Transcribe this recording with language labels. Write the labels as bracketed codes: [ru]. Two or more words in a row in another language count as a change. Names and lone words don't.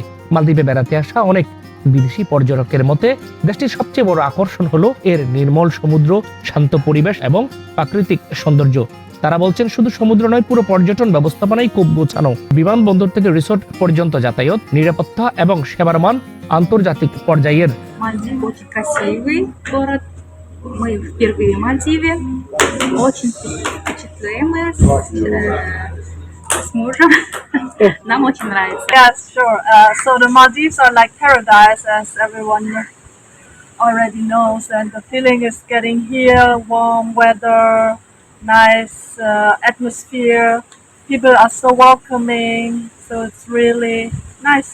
[bn] মালদ্বীপে বেড়াতে আসা অনেক বিদেশি পর্যটকের মতে দেশটির সবচেয়ে বড় আকর্ষণ হলো এর নির্মল সমুদ্র, শান্ত পরিবেশ এবং প্রাকৃতিক সৌন্দর্য। তারা বলছেন, শুধু সমুদ্র নয়, পুরো পর্যটন ব্যবস্থাপনাই খুব গোছানো। বিমানবন্দর থেকে রিসোর্ট পর্যন্ত যাতায়াত, নিরাপত্তা এবং সেবার মান আন্তর্জাতিক পর্যায়ের। [ru] Мальдивы очень красивый город. Мы впервые в Мальдиве. Очень впечатляемые с мужем. Нам очень нравится. [en] Yeah, sure. So the Maldives are like paradise, as everyone already knows, and the feeling is getting here. Warm weather, nice atmosphere. People are so welcoming, so it's really nice.